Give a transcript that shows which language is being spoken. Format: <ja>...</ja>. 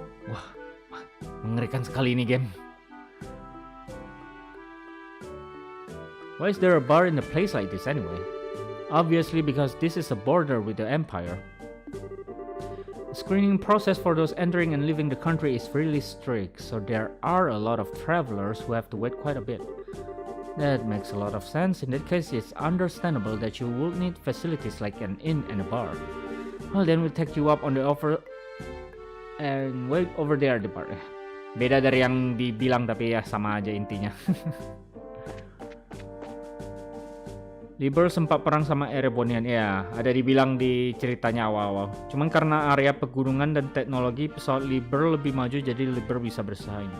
<id>Wah, mengerikan sekali ini game.</id> <en>Why is there a bar in a place like this anyway? Obviously because this is a border with the Empire. The screening process for those entering and leaving the country is really strict, so there are a lot of travelers who have to wait quite a bit. That makes a lot of sense. In that case, it's understandable that you would need facilities like an inn and a bar. Well, then we'll take you up on the offer and wait over there at the bar.</en> <id>Beda dari yang dibilang, tapi ya sama aja intinya. Liber sempat perang sama Erebonian, ya ada dibilang di ceritanya awal-awal. Cuman karena area pegunungan dan teknologi, pesawat Liber lebih maju, jadi Liber bisa bersaing.</id>